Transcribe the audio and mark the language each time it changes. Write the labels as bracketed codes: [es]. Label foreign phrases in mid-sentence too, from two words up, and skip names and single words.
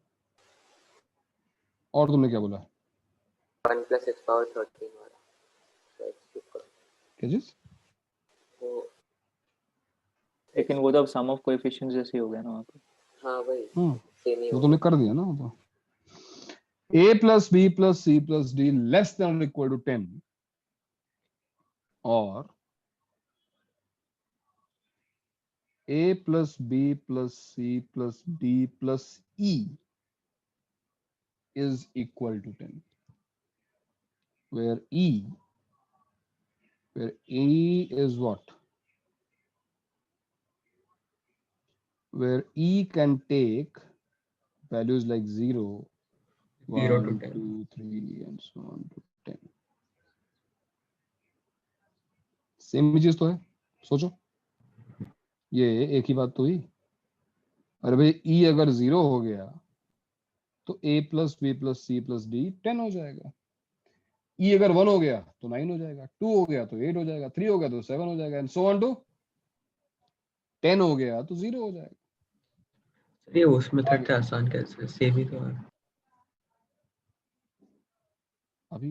[hi] और तुमने क्या बोला? 1 + x पावर 13 वाला तो x क्यूब का क्या चीज? वो लेकिन वो तो अब [en] sum of coefficients [hi] जैसे ही हो गया ना वहाँ पे। हाँ भाई सेम ही वो होगा। तुमने कर दिया ना। वो तो [en] a plus b plus c plus d less than or equal to 10 or a plus b plus c plus d plus e is equal to 10, where e is what? Where e can take values like 0 0 to 1 10. 2 3 and so on to 10. [hi] सेम चीज तो है, सोचो, ये एक ही बात तो हुई। अरे भाई e अगर 0 हो गया तो [en] a plus b plus c plus d [hi] 10 हो जाएगा। e अगर 1 हो गया तो 9 हो जाएगा, 2 हो गया तो 8 हो जाएगा, 3 हो गया तो 7 हो जाएगा, [en] and so on to [hi] 10 हो गया तो 0 हो जाएगा। ये उस मेथड से आसान कैसे? सेम ही तो है। अभी